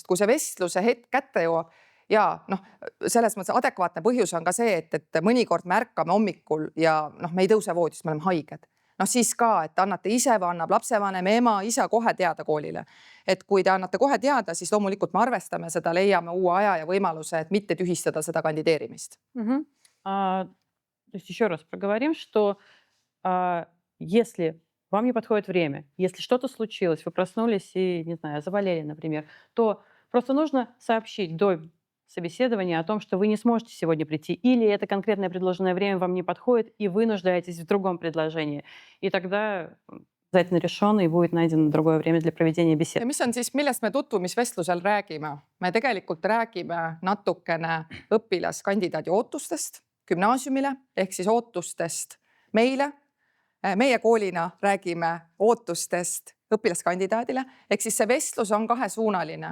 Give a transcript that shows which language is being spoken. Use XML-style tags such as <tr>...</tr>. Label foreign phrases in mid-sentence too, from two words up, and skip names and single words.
<et>Kui see vestluse hetk kätte jõuab, ja selles mõttes adekvaatne põhjus on ka see, et mõnikord me ärkame hommikul ja me ei tõuse voodist, me oleme haiged. Siis ka, et annate ise või annab lapsevanem, ema, isa kohe teada koolile. Et kui te annate kohe teada, siis loomulikult me arvestame seda, leiame uue aja ja võimaluse, et mitte tühistada seda kandideerimist.</et> <ru>То есть еще раз проговорим, что если вам не подходит время, если что-то случилось, вы проснулись и, не знаю, заболели, например, то просто нужно сообщить до собеседования о том, что вы не сможете сегодня прийти, или это конкретное предложенное время вам не подходит, и вы нуждаетесь в другом предложении. И тогда обязательно решено, и будет найдено другое время для проведения бесед.</ru> <et>Ja mis on siis, millest me tutvumisvestlusel räägime? Me tegelikult räägime natukene õpilaskandidaadi ootustest gümnaasiumile, ehk siis ootustest meile. Meie koolina räägime ootustest õpilaskandidaadile, ehk siis see vestlus on kahesuunaline.</et>